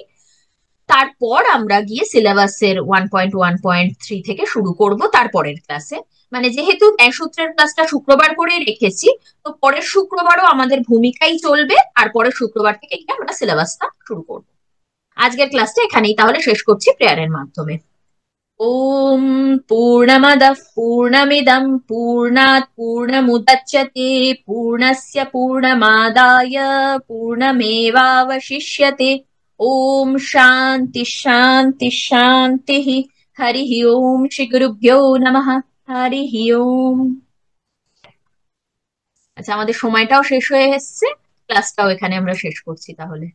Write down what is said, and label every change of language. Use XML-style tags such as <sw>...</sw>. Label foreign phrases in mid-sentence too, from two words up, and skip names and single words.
<bn>তারপর আমরা গিয়ে সিলেবাসের 1.1.3 থেকে শুরু করব তারপরের ক্লাসে। মানে যেহেতু সূত্রের ক্লাসটা শুক্রবার করেই রেখেছি, তো পরের শুক্রবারও আমাদের ভূমিকাই চলবে, আর পরের শুক্রবার থেকে গিয়ে আমরা সিলেবাসটা শুরু করব। আজকের ক্লাসটা এখানেই তাহলে শেষ করছি প্রেয়ারের মাধ্যমে।</bn> <sa>ॐ पूर्णमदः पूर्णमिदं पूर्णात् पूर्णमुदच्यते पूर्णस्य पूर्णमादाय पूर्णमेवावशिष्यते। ॐ शान्ति शान्ति शान्ति। हरि ॐ श्री गुरुभ्यो नमः। हरि ॐ।</sa> <bn>আচ্ছা, আমাদের সময়টাও শেষ হয়ে এসেছে, ক্লাসটাও এখানে আমরা শেষ করছি তাহলে।</bn>